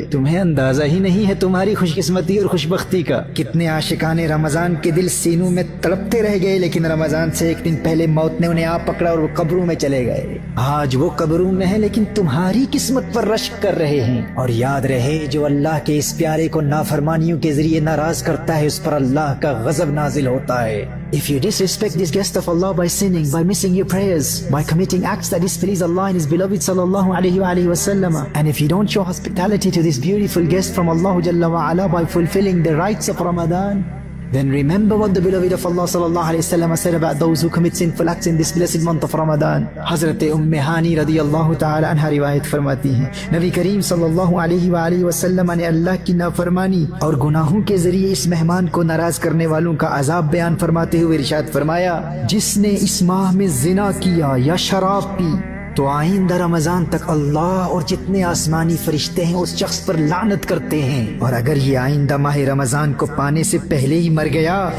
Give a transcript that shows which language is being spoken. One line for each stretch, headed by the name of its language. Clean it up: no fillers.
Urdu: تمہیں اندازہ ہی نہیں ہے تمہاری خوش قسمتی اور خوش بختی کا۔ کتنے عاشقان رمضان کے دل سینوں میں تڑپتے رہ گئے لیکن رمضان سے 1 دن پہلے موت نے انہیں آ پکڑا اور وہ قبروں میں چلے گئے۔ آج وہ قبروں میں ہیں لیکن تمہاری قسمت پر رشک کر رہے ہیں۔ اور یاد رہے، جو اللہ کے اس پیارے کو نافرمانیوں کے ذریعے ناراض کرتا ہے اس پر اللہ کا غضب نازل ہوتا ہے۔
English: If you disrespect this guest of Allah by sinning, by missing your prayers, by committing acts that displease Allah and His beloved sallallahu alaihi wasallam, and if you don't show hospitality to this beautiful guest from Allah Jalla wa Ala by fulfilling the rights of Ramadan, then remember what the beloved of Allah sallallahu alaihi wasallam said about those who commit sinful acts in this blessed month of Ramadan.
Urdu: Hazrat Hani radiyallahu ta'ala anha riwayat فرماتی ہیں نبی کریم صلی اللہ علیہ وسلم نے اللہ کی نافرمانی اور گناہوں کے ذریعے اس مہمان کو ناراض کرنے والوں کا عذاب بیان فرماتے ہوئے ارشاد فرمایا، جس نے اس ماہ میں زنا کیا یا شراب پی تو آئندہ رمضان تک اللہ اور جتنے آسمانی فرشتے ہیں اس شخص پر لعنت کرتے ہیں، اور اگر یہ آئندہ ماہ رمضان کو پانے سے پہلے ہی مر گیا